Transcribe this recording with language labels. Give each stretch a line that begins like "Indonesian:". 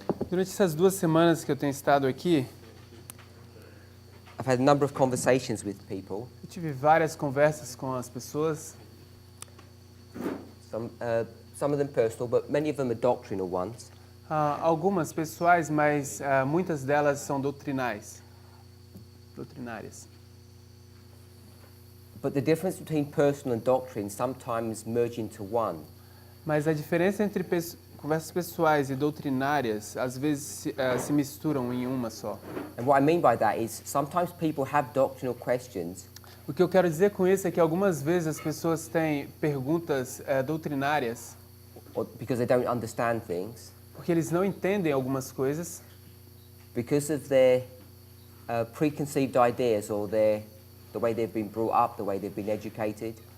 Portuguese: Durante essas 2 semanas que eu tenho estado aqui,
English: I've had a number of conversations with people,
Portuguese: eu tive várias conversas com as pessoas,
English: some of them personal, but many of them are doctrinal ones.
Portuguese: algumas pessoais, mas muitas delas são doutrinárias.
English: But the difference between personal and doctrine sometimes merge into one.
Portuguese: Mas a diferença entre conversas pessoais e doutrinárias às vezes se misturam em uma só.
English: And what I mean by that is sometimes people have doctrinal questions,
Portuguese: O que eu quero dizer com isso é que algumas vezes as pessoas têm perguntas doutrinárias
English: or because they don't understand things,
Portuguese: porque eles não entendem algumas coisas,
English: because of their preconceived ideas or the way they've been brought up, the way they've been educated.